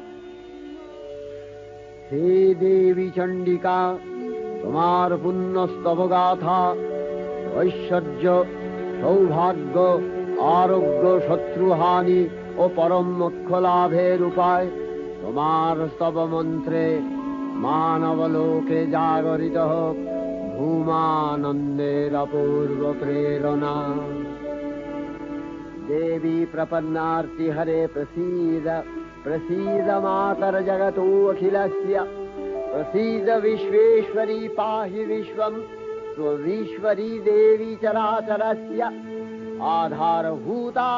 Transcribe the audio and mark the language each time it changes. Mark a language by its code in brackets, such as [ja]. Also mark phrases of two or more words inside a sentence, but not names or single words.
[bn] হে দেবী চণ্ডিকা, তোমার পুণ্যস্তব গাথা ঐশ্বর্য সৌভাগ্য আরোগ্য শত্রুহানি ও পরম মোক্ষ লাভের উপায়। তোমার স্তব মন্ত্রে মানবলোকে জাগরিত হোক ভূমানন্দের অপূর্ব প্রেরণা। [sa] देवी प्रपन्नार्ति हरे प्रसीद प्रसीद मातर जगतो अखिलस्य प्रसीद विश्वेश्वरी पाहि विश्वं स्ववीश्वरी देवी चराचरस्य आधारभूता